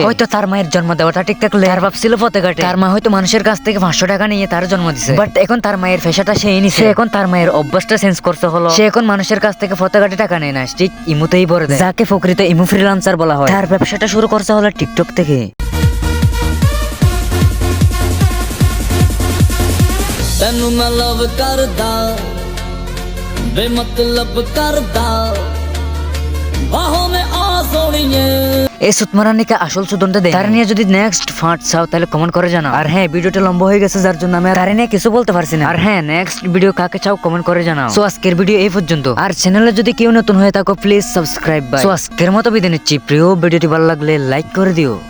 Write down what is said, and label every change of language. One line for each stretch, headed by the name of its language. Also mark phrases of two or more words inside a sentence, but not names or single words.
Bangla: হয়তো তার মায়ের জন্ম দেওয়াটা ঠিক থাকলে তার বাপ ছিল পথে ঘাটে, তার মা হয়তো মানুষের কাছ থেকে 500 টাকা নিয়ে তার জন্ম দিছে, বাট এখন তার মায়ের পেশাটা সে নিছে, এখন তার মায়ের অভ্যাসটা চেঞ্জ করতে হলো। সে এখন মানুষের কাছ থেকে পথে ঘাটে টাকা নেয় না, ঠিক ইমুতেই ভরে দেয়, যাকে ফকরিতে ইমু ফ্রিল্যান্সার বলা হয়। তার ব্যবসাটা শুরু করতে হলো টিকটক থেকে।
Punjabi: ਤੈਨੂੰ ਮੈਂ ਲਵ ਕਰਦਾ ਬੇਮਤਲਬ ਕਰਦਾ ਬਾਹੋਂ में आ सोनिए।
Bangla: এই সুতমারানিকে আসল সুদনটা দেয়, তার নিয়ে যদি
English: next part
Bangla: চাও তাহলে কমেন্ট করে জানাও। আর হ্যাঁ, ভিডিওটা লম্বা হয়ে গেছে যার জন্য আমি তার নিয়ে কিছু বলতে পারছি না। আর হ্যাঁ,
English: next video
Bangla: কাকে চাও কমেন্ট করে জানাও। সো আজকের ভিডিও এই পর্যন্ত, আর চ্যানেলে যদি কেউ নতুন হয়ে থাকো
English: please subscribe.
Bangla: সো আজকের মতো বিদায় নিচ্ছি, প্রিয় ভিডিওটি ভালো লাগলে লাইক করে দিও।